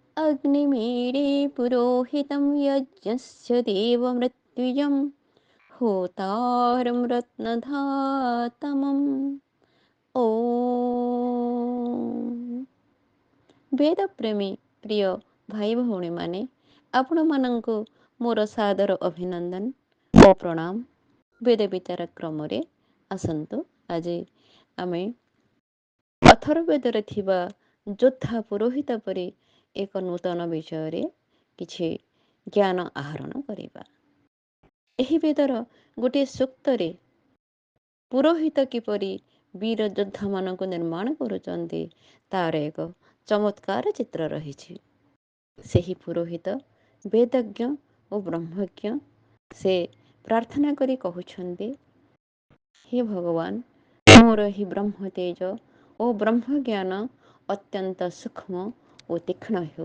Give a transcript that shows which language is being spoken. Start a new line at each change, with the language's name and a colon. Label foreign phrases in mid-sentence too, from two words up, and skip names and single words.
Sanskrit: अग्निमीडे पुरोहितं यज्ञस्य देवमृत्युजं होतारं रत्नधातमम्। ओम।
Odia: ବେଦପ୍ରେମୀ ପ୍ରିୟ ଭାଇ ଭଉଣୀ ମାନେ ଆପଣ ମାନଙ୍କୁ ମୋର ସାଦର ଅଭିନନ୍ଦନ ଓ ପ୍ରଣାମ। ବେଦ ବିଚାର କ୍ରମ ରେ ଆସନ୍ତୁ ଆଜି ଆମେ ଅଥର୍ବବେଦରେ ଥିବା ଯୋଦ୍ଧା ପୁରୋହିତ ପରି ଏକ ନୂତନ ବିଷୟ ରେ କିଛି ଜ୍ଞାନ ଆହରଣ କରିବା। ଏହି ବେଦର ଗୋଟେ ସୂକ୍ତରେ ପୁରୋହିତ କିପରି ବୀର ଯୋଦ୍ଧା ମାନଙ୍କ ନିର୍ମାଣ କରୁଛନ୍ତି ତାର ଏକ ଚମତ୍କାର ଚିତ୍ର ରହିଛି। ସେହି ପୁରୋହିତ ବେଦଜ୍ଞ ଓ ବ୍ରହ୍ମଜ୍ଞ ସେ ପ୍ରାର୍ଥନା କରି କହୁଛନ୍ତି, ହେ ଭଗବାନ ମୋର ଏହି ବ୍ରହ୍ମ ତେଜ ଓ ବ୍ରହ୍ମ ଜ୍ଞାନ ଅତ୍ୟନ୍ତ ସୂକ୍ଷ୍ମ ଓ ତୀକ୍ଷ୍ଣ ହେଉ।